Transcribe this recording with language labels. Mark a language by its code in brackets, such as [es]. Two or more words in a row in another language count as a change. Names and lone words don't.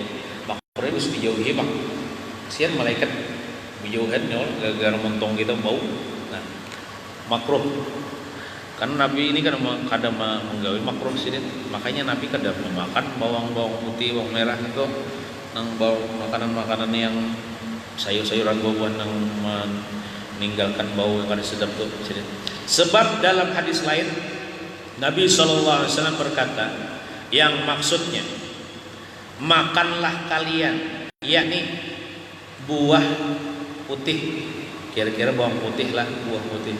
[bjn] Makruh itu dijauhi bang. Kasihan malaikat dijauhin gara-gara mentong kita bau. Nah, makruh. Karena Nabi ini kan kada menggawe makruh sih, makanya Nabi kada memakan bawang putih, bawang merah itu, nang makanan yang sayur-sayuran buah yang meninggalkan bau yang kada sedap tuh. [id] Sebab dalam hadis lain Nabi SAW berkata, yang maksudnya makanlah kalian yakni buah putih, kira-kira bawang putih lah, buah putih.